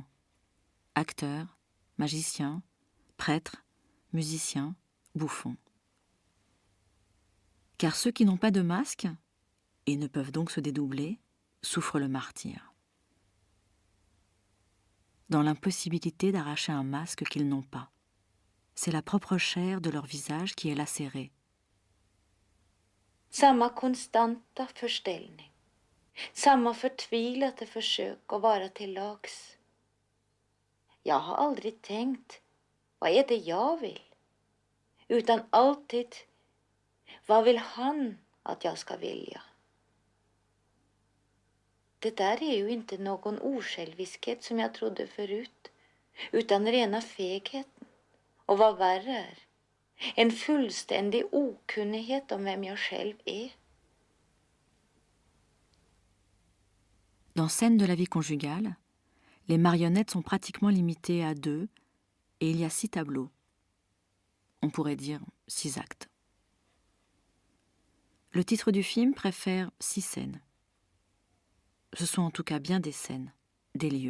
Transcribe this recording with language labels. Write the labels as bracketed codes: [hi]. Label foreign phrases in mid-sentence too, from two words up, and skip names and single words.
[fr] Acteurs, magiciens, prêtres, musiciens, bouffons. Car ceux qui n'ont pas de masque, et ne peuvent donc se dédoubler, souffrent le martyre. Dans l'impossibilité d'arracher un masque qu'ils n'ont pas. C'est la propre chair de leur visage qui est lacérée. [sv] Samma konstanta förställning. Samma förtvivlade försök att vara till lags. Jag har aldrig tänkt, vad är det jag vill? Utan alltid, vad vill han att jag ska vilja? Det där är ju inte någon osjälviskhet som jag trodde förut, utan rena fegheten. Och vad värre är, en fullständig okunnighet om vem jag själv är. [fr] Dans Scènes de la vie conjugale, les marionnettes sont pratiquement limitées à 2 et il y a 6 tableaux. On pourrait dire 6 actes. Le titre du film préfère 6 scènes. Ce sont en tout cas bien des scènes, des lieux.